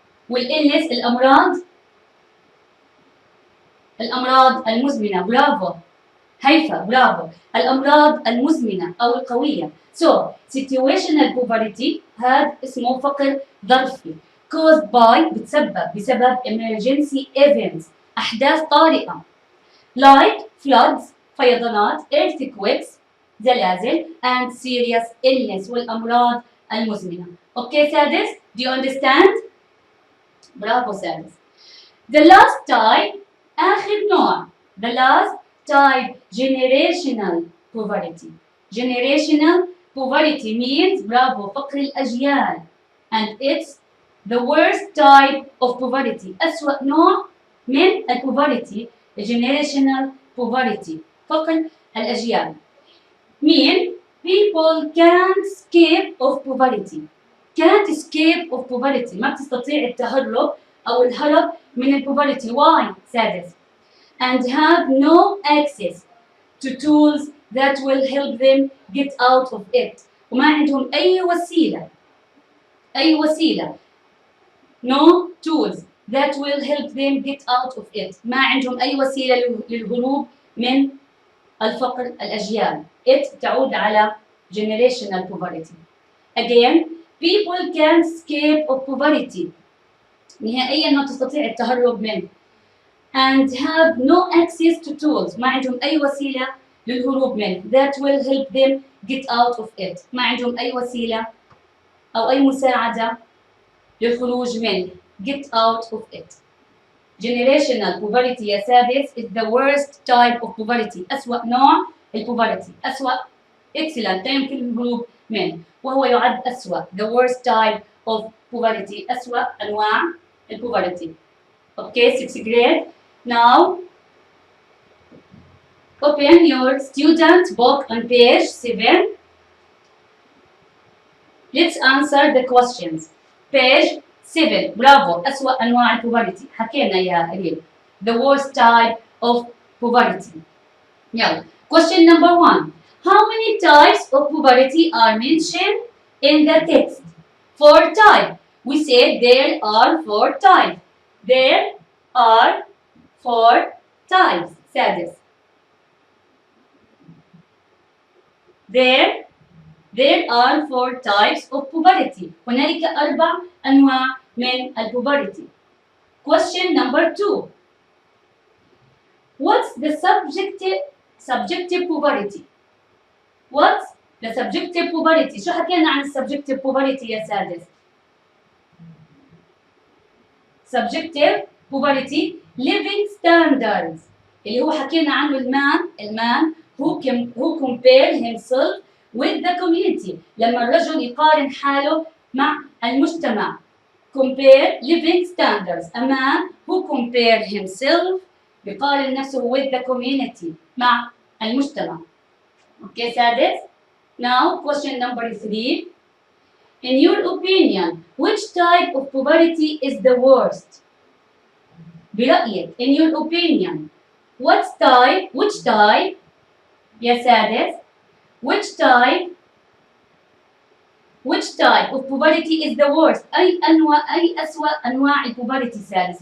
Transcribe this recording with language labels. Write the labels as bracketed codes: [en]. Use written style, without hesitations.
[ar] والإلنس الأمراض المزمنة. برافو هيفا. برافو. الأمراض المزمنة أو القوية. [en] So situational poverty [ar] هذا اسمه فقر ظرفي. [en] caused by [ar] بسبب [en] emergency events [ar] أحداث طارئة [en] like floods [ar] فيضانات [en] earthquakes [ar] زلازل [en] and serious illness [ar] والأمراض المزمنة. [en] Okay سادس, do you understand? [ar] برافو سادس. [en] The last type [ar] آخر نوع. [en] The last type generational poverty. Generational poverty means [ar] برافو فقر الأجيال [en] and it's the worst type of poverty. [ar] أسوأ نوع من الpoverty [en] generational poverty [ar] فقر الأجيال. [en] mean people can't escape of poverty. can't escape of poverty [ar] ما بتستطيع التهرب أو الهرب من البوفرتي. [en] why سادس and have no access to tools that will help them get out of it. [ar] وما عندهم أي وسيلة [en] no tools that will help them get out of it. [ar] ما عندهم أي وسيلة للهروب من الفقر الأجيال. [en] it [ar] تعود على [en] generational poverty. again people can't escape of poverty [ar] نهائيا ما تستطيع التهرب منه [en] and have no access to tools [ar] ما عندهم أي وسيلة للهروب منه [en] that will help them get out of it [ar] ما عندهم أي وسيلة أو أي مساعدة للخروج منه [en] get out of it. generational poverty [ar] يا سادس [en] is the worst type of poverty [ar] أسوأ نوع البوفرتي. أسوأ excellent لا يمكن الهروب منه وهو يعد أسوأ [en] the worst type of poverty [ar] أسوأ أنواع البوفرتي. [en] Okay, 6th grade. Now, open your student book on page 7. Let's answer the questions. Page 7. Bravo. [ar] أسوأ أنواع البوفرتي. حكينا يا ريم. [en] The worst type of poverty. يلا. Question number 1. How many types of poverty are mentioned in the text? 4 types. We said there are 4 types. There are 4 types. سادس. There are 4 types of poverty. [ar] هنالك 4 أنواع من البوفرتي. [en] Question number 2. What's the subjective poverty? What's the subjective poverty? [ar] شو حكينا عن [en] subjective poverty [ar] يا سادس؟ [en] subjective poverty living standards [ar] اللي هو حكينا عنه المان [en] who compare himself with the community [ar] لما الرجل يقارن حاله مع المجتمع. [en] compare living standards a man who compare himself [ar] بيقارن نفسه [en] with the community [ar] مع المجتمع. [en] Okay سادس. Now question number 3. In your opinion, which type of poverty is the worst? [ar] برأيك, [en] in your opinion, which type, [ar] يا سادس, [en] which type of poverty is the worst? [ar] أي أسوأ أنواع البوفرتي سادس.